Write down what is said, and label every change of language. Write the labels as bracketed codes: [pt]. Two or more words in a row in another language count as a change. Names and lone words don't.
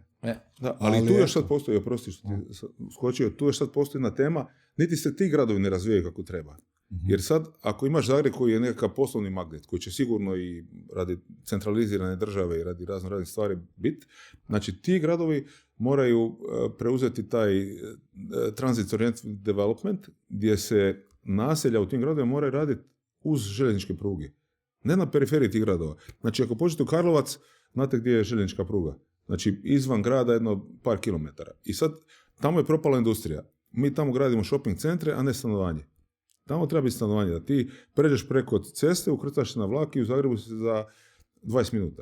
[hr] Da, ali tu još sad postoji, oprosti što ti skočio, tu još sad postoji jedna tema, niti se ti gradovi ne razvijaju kako treba. Jer sad, ako imaš Zagreb koji je nekakav poslovni magnet, koji će sigurno i radi centralizirane države i radi raznih stvari biti, znači ti gradovi moraju preuzeti taj [en] transit oriented development, [hr] gdje se naselja u tim gradovima moraju raditi uz željezničke pruge. Ne na periferiji tih gradova. Znači, ako pođete u Karlovac, znate gdje je željeznička pruga. Znači, izvan grada jedno par kilometara. I sad, tamo je propala industrija. Mi tamo gradimo [en] shopping centre, [hr] a ne stanovanje. Tamo treba biti stanovanje, da ti pređeš preko ceste, ukrcaš se na vlak i u Zagrebu si za 20 minuta.